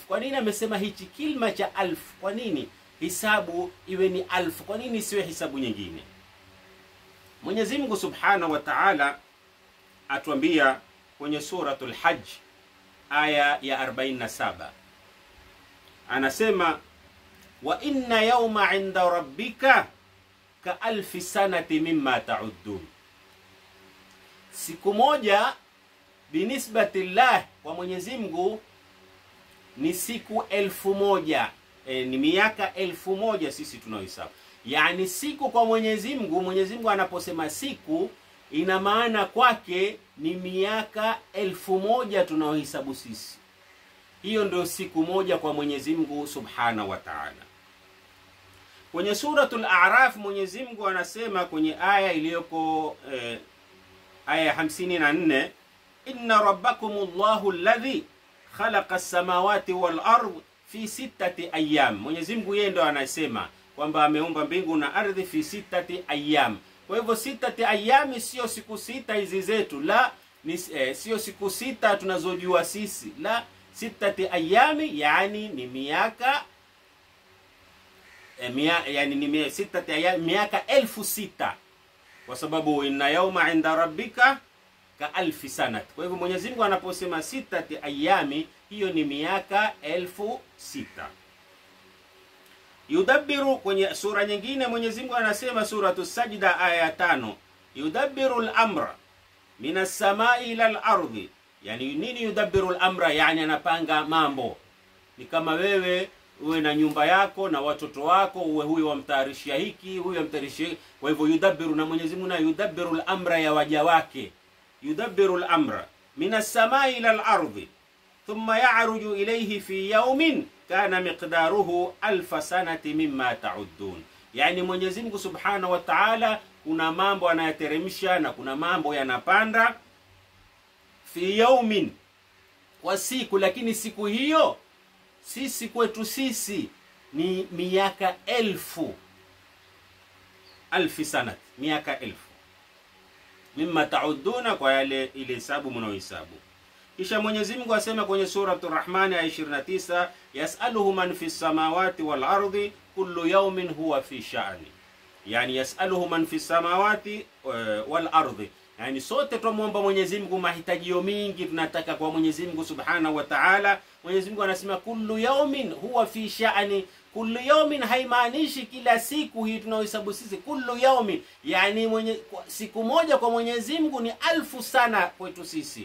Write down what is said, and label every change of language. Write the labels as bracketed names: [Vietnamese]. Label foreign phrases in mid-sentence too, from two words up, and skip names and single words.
[Swahili] Kwa nini amesema hichi kilima cha alf? Kwa nini hisabu iwe ni alf? Kwa nini siwe hisabu nyingine? Mwenyezi Mungu [Arabic] سبحانه وتعالى [Swahili] atuambia kwenye suratul Hajj aya ya 47. [Arabic] Anasema وإن يوما عند ربك كألف سنة مما تعدون. [Swahili] Siku moja binisbatillah kwa Mwenyezi Mungu ni siku 1000. Ni miaka 1000 sisi tunaohesabu. Yani siku kwa Mwenyezi Mungu anaposema siku ina maana kwake ni miaka 1000 tunaohesabu sisi. Hiyo ndio siku moja kwa Mwenyezi Mungu [Arabic] سبحانه وتعالى. [Swahili] Kwenye suratul A'raf Mwenyezi Mungu anasema kwenye aya iliyoko aya 54, [Arabic] إن ربكم الله الذي خلق السماوات والأرض في 6 أيام. [Swahili] Mwenyezi Mungu yeye ndo anasema kwamba ameumba mbingu na ardhi [Arabic] في 6 أيام. [Swahili] Kwa hivyo 6 ayyam sio siku 6 hizi zetu, la ni sio siku 6 tunazojua sisi, la 6 ayyam yani ni miaka yani ni 6 ayyam miaka 1006, kwa sababu [Arabic] إن يوما عند ربك كألف سنة. [Swahili] Kwa hivyo Mwenyezi Mungu anaposema 6 ayyami hiyo ni miaka 1006. Yudabbiru, kwenye sura nyingine Mwenyezi Mungu anasema suratu Sajda aya 5, [Arabic] يدبر الأمر من السماء إلى الأرض. [Swahili] Yani nini [Arabic] يدبر الأمر? [Swahili] Yani anapanga mambo. Ni kama wewe uwe na nyumba yako na watoto wako, uwe huyu wamtarishia hiki, huyu wamtarishia. Kwa hivyo yudabbiru, na Mwenyezi Mungu na [Arabic] يدبر الأمر [Swahili] ya waja wake. [Arabic] يدبر الأمر من السماء إلى الأرض ثم يعرج إليه في يوم كان مقداره ألف سنة مما تعدون. [Swahili] Yani Mwenyezi Mungu [Arabic] سبحانه وتعالى [Swahili] kuna mambo anayateremsha na kuna mambo yanapanda [Arabic] في يوم, [Swahili] kwa siku, lakini siku hiyo sisi kwetu sisi ni miaka 1000. [Arabic] ألف سنة, [Swahili] miaka 1000 [Arabic] مما تعدون, [Swahili] kwa yale ile hesabu mnaohesabu. Kisha Mwenyezi Mungu asema kwenye suratul Rahman aya 29, [Arabic] يسأله من في السماوات والأرض كل يوم هو في شأن. Yani يسأله من في السماوات والأرض, [Swahili] yani sote tumuomba Mwenyezi Mungu mahitajio mingi tunataka kwa Mwenyezi Mungu [Arabic] سبحانه وتعالى. [Swahili] Mwenyezi Mungu anasema [Arabic] كل يوم هو في شأن. كل يوم [Swahili] haimaanishi kila siku hii tunaohesabu sisi. [Arabic] كل يوم [Swahili] yani siku moja kwa Mwenyezi Mungu ni 1000 sana kwetu sisi.